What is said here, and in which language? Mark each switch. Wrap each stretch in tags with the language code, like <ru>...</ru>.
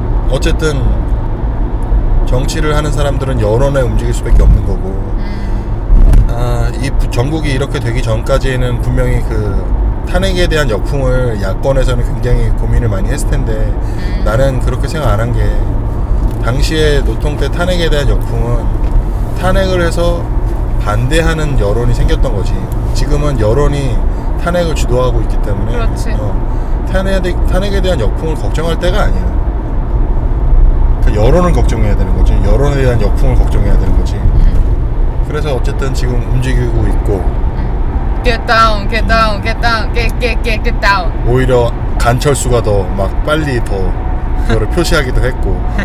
<ko>어쨌든 정치를 하는 사람들은 여론에 움직일 수밖에 없는 거고 아, 이 전국이 이렇게 되기 전까지는 분명히 그 탄핵에 대한 역풍을 야권에서는 굉장히 고민을 많이 했을 텐데 나는 그렇게 생각 안 한 게 당시에 노통 때 탄핵에 대한 역풍은 탄핵을 해서 반대하는 여론이 생겼던 거지 지금은 여론이 탄핵을 주도하고 있기 때문에 그렇지 탄핵에 대한 역풍을 걱정할 때가 아니야 그 여론을 걱정해야 되는 거지 여론에 대한 역풍을 걱정해야 되는 거지 그래서 어쨌든 지금 움직이고 있고</ko> <en>Get down, get down, get down, get down</en> <ko>오히려 간철수가 더 막 빨리 더 그거를 표시하기도 했고</ko>